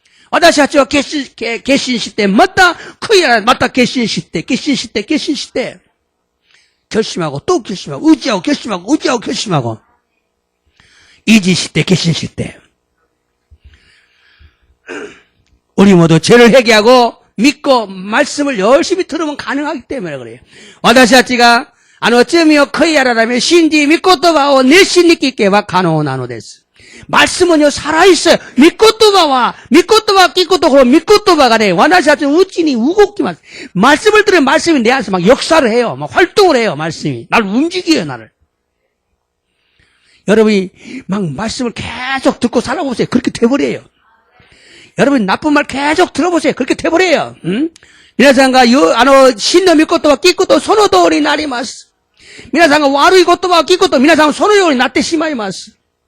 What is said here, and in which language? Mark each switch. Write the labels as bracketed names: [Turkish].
[Japanese] 私たちは決心して、また決心して、 [Korean] 결심하고 또 결심하고, 의지하고 결심하고, [Japanese] 이지시대, 결심시대. [Korean] 우리 모두 죄를 회개하고 믿고 말씀을 열심히 들으면 가능하기 때문에 그래요. [Japanese] 私たちが罪を悔い改め信じ御言葉を熱心に聞けば可能なのです. [Korean] 말씀은요 살아있어요. [Japanese] 御言葉聞くところ御言葉がね 私たちのうちに動きます. [Korean] 말씀을 들으면 말씀이 내 안에서 막 역사를 해요. 막 활동을 해요. 말씀이 나를 움직여요. 나를. 여러분이 막 말씀을 계속 듣고 살아보세요. 그렇게 돼버려요. 여러분 나쁜 말 계속 들어보세요. 그렇게 돼버려요. 응? [Japanese] 皆さんが真の御言葉を聞くとその通りになります. 皆さんが悪い言葉を聞くと皆さんはそのようになってしまいます.